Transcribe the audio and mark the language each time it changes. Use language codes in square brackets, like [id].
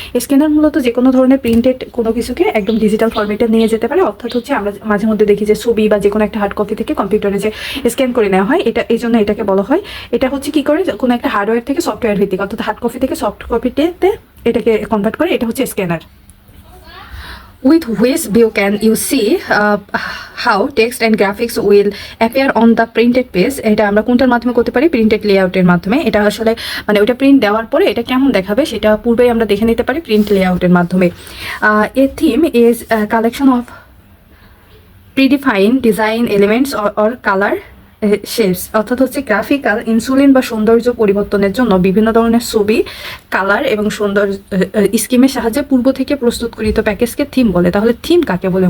[bn] Scanner মূলত যে কোনো ধরনের প্রিন্টেড কোনো কিছুকে একদম ডিজিটাল ফরম্যাটে নিয়ে যেতে পারে, অর্থাৎ হচ্ছে আমরা মাঝে মধ্যে দেখি যে ছবি বা যে কোনো একটা হার্ড কপি থেকে কম্পিউটারে যে স্ক্যান করে নেওয়া হয়, এটা এই জন্য এটাকে বলা হয়। এটা হচ্ছে কি করে, কোনো একটা হার্ডওয়্যার থেকে সফটওয়্যার ভিত্তিক, অর্থাৎ হার্ড কপি থেকে সফট কপিতে এটাকে কনভার্ট করে, এটা হচ্ছে scanner. [en] With which view can you see how text and graphics will appear on the printed page? [bn] এটা আমরা কোনটার মাধ্যমে করতে পারি? প্রিন্টেড লেআউটের মাধ্যমে। এটা আসলে মানে ওটা প্রিন্ট দেওয়ার পরে এটা কেমন দেখাবে সেটা পূর্বেই আমরা দেখে নিতে পারি প্রিন্ট লেআউটের মাধ্যমে। [en] A theme is a collection of predefined design elements or color [bn] shapes, অর্থাৎ হচ্ছে গ্রাফিক্যাল ইনসুলিন বা সৌন্দর্য পরিবর্তনের জন্য বিভিন্ন ধরনের ছবি, কালার এবং সুন্দর স্কিমের সাহায্যে পূর্ব থেকে প্রস্তুতকৃত প্যাকেজকে থিম বলে। তাহলে থিম কাকে বলে?